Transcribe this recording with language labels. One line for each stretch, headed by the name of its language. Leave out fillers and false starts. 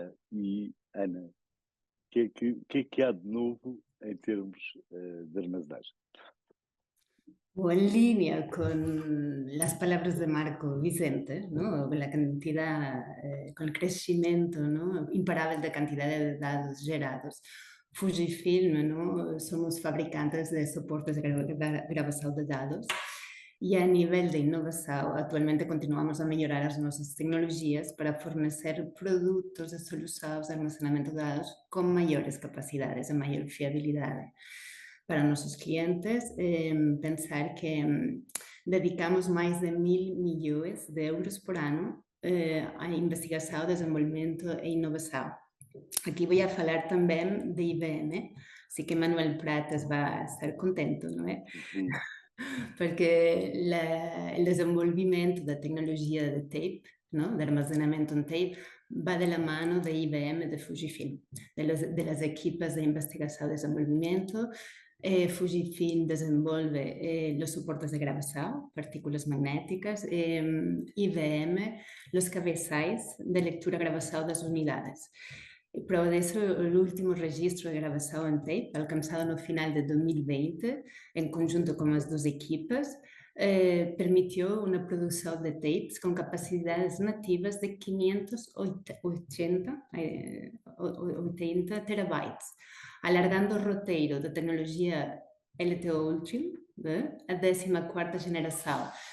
Portuguese: E, Ana, o que é que há de novo em termos de armazenagem?
Spanish: O en línea con las palabras de Marco Vicente, ¿no? Con la cantidad, con el crecimiento, ¿no? Imparable de cantidad de datos gerados. Fujifilm, ¿no? Somos fabricantes de soportes de grabación de
Portuguese: dados e a nível de inovação, atualmente continuamos a melhorar as nossas tecnologias para fornecer produtos e soluções de armazenamento de dados com maiores capacidades e maior fiabilidade. Para nossos clientes, pensar que dedicamos mais de 1.000 milhões de euros por ano a investigação, desenvolvimento e inovação. Aqui vou falar também de IBM, assim que Manuel Pratas vai estar contente, não é? Porque o desenvolvimento da tecnologia de tape, não? De armazenamento em tape,
Spanish: va de la mano de IBM, de Fujifilm, de las equipas de investigación y desenvolvimiento. Fujifilm desenvolve los soportes de grabación, partículas magnéticas, IBM, los cabezais de lectura grabación
Portuguese: das unidades. Prova disso, o último registro de gravação em tape, alcançado no final de 2020, em conjunto com as duas equipas,
Spanish: permitió una producción de tapes con capacidades nativas de 580 terabytes,
Portuguese: alargando o roteiro da tecnologia LTO Ultra,
Spanish: a 14ª generación.